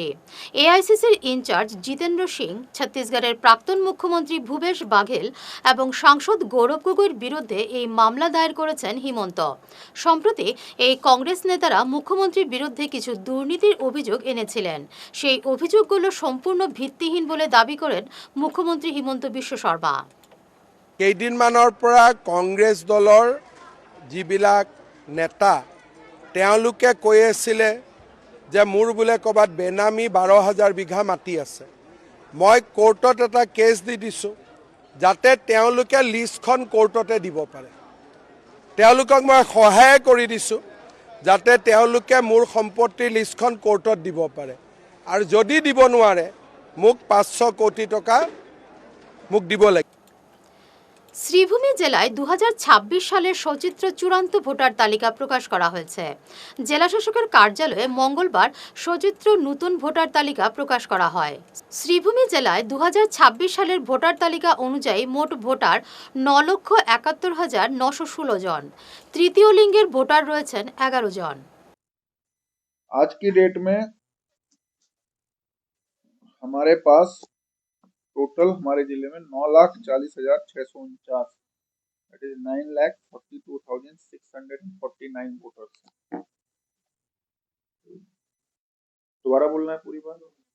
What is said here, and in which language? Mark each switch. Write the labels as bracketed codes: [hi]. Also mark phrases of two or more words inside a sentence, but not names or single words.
[bn] এআইসিসির ইনচার্জ জিতেন্দ্র সিং, ছত্তিশগড়ের প্রাক্তন মুখ্যমন্ত্রী ভূপেশ বাঘেল এবং সাংসদ গৌরব গগৈর বিরুদ্ধে এই মামলা দায়ের করেছেন হিমন্ত। সম্প্রতি এই কংগ্রেস নেতারা মুখ্যমন্ত্রীর বিরুদ্ধে কিছু দুর্নীতির অভিযোগ এনেছিলেন। সেই অভিযোগগুলো সম্পূর্ণ ভিত্তিহীন বলে দাবি করেন মুখ্যমন্ত্রী হিমন্ত বিশ্ব শৰ্মা। [as] কেইদিনমানৰ পৰা কংগ্ৰেছ দলৰ যিবিলাক নেতা তেওঁলোকে কৈ আছিলে যে মোৰ বোলে ক'ৰবাত বেনামী 12,000 বিঘা মাটি আছে। মই কোৰ্টত এটা কেছ দি দিছোঁ যাতে তেওঁলোকে লিষ্টখন কোৰ্টতে দিব পাৰে। তেওঁলোকক মই সহায় কৰি দিছোঁ যাতে তেওঁলোকে মোৰ সম্পত্তিৰ লিষ্টখন কোৰ্টত দিব পাৰে, আৰু যদি দিব নোৱাৰে মোক 500 কোটি টকা মুখ দিব লাগে। [bn] শ্রীভূমি জেলায় 2026 সালের সচিত্র চূড়ান্ত ভোটার তালিকা প্রকাশ করা হয়েছে। জেলাশাসকের কার্যালয়ে মঙ্গলবার সচিত্র নতুন ভোটার তালিকা প্রকাশ করা হয়। শ্রীভূমি জেলায় 2026 সালের ভোটার তালিকা অনুযায়ী মোট ভোটার 9,71,916 জন। তৃতীয় লিঙ্গের ভোটার রয়েছেন 11 জন। [hi] आज की डेट में हमारे पास टोटल हमारे जिले में 9,40,649 [en] that is [hi] 9,42,649 वोटर्स। दोबारा बोलना है पूरी बात।